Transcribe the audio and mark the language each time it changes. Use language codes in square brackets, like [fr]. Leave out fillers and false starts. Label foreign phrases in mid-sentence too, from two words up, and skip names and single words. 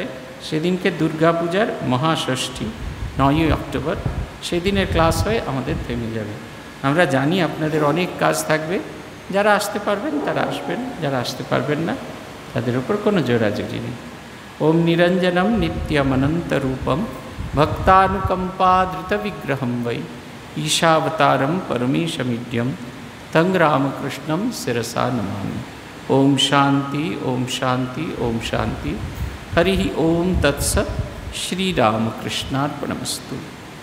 [bn] সেদিনকে দুর্গাপূজার মহাষষ্ঠী, 9ই অক্টোবর, সেদিনের ক্লাস হয়ে আমাদের থেমে যাবে। আমরা জানি আপনাদের অনেক কাজ থাকবে, যারা আসতে পারবেন তারা আসবেন, যারা আসতে পারবেন না তাদের উপর কোনো জোরাজুরি নেই। [sa] ওম নিরঞ্জনম নিত্যমনন্তরূপম ভক্তানুকম্পাধৃতবিগ্রহম বৈ ईशावतारं परमेशमीड्यं तं रामकृष्णं शिरसा नमामि। ओम शांति, ओम शांति, ओम शांति। हरि ओम तत्सत्। श्री रामकृष्णार्पणमस्तु।